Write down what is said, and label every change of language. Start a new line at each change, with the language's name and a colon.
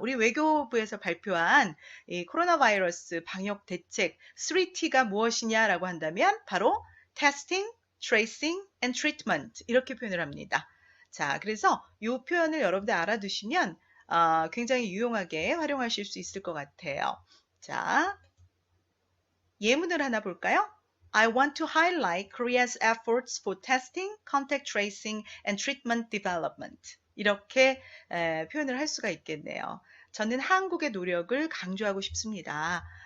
Korean: 우리 외교부에서 발표한 이 코로나 바이러스 방역 대책 3T가 무엇이냐라고 한다면 바로
English: testing, tracing, and treatment
Korean: 이렇게 표현을 합니다. 자, 그래서 이 표현을 여러분들 알아두시면 굉장히 유용하게 활용하실 수 있을 것 같아요. 자, 예문을 하나 볼까요?
English: I want to highlight Korea's efforts for testing, contact tracing, and treatment development.
Korean: 이렇게 표현을 할 수가 있겠네요. 저는 한국의 노력을 강조하고 싶습니다.